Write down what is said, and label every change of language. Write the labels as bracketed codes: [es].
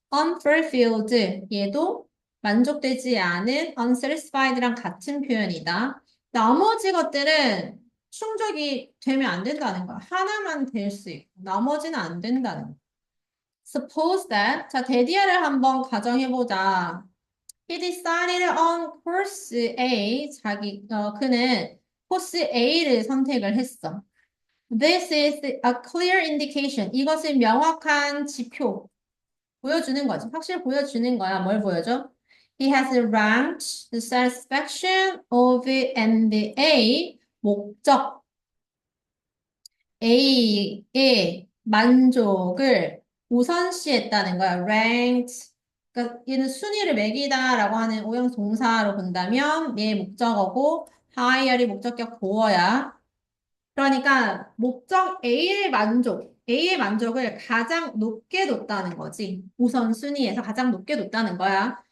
[ko] unfulfilled 얘도 만족되지 않은 unsatisfied랑 같은 표현이다. 나머지 것들은 충족이 되면 안 된다는 거야. 하나만 될 수 있고 나머지는 안 된다는 거야. [en] Suppose that [ko] 자 대디어를 한번 가정해보자. [en] He decided on course A [ko] 그는 코스 A를 선택을 했어. [en] This is a clear indication. [ko] 이것은 명확한 지표. 보여주는 거지. 확실히 보여주는 거야. 뭘 보여줘? [en] He has ranked the satisfaction of MBA [ko] 목적 A의 만족을 우선시했다는 거야. [en] ranked. [ko] 그러니까 얘는 순위를 매기다라고 하는 오형 동사로 본다면 얘의 목적어고 higher이 목적격 보어야. 그러니까 목적 A의 만족을 가장 높게 뒀다는 거지. 우선순위에서 가장 높게 뒀다는 거야.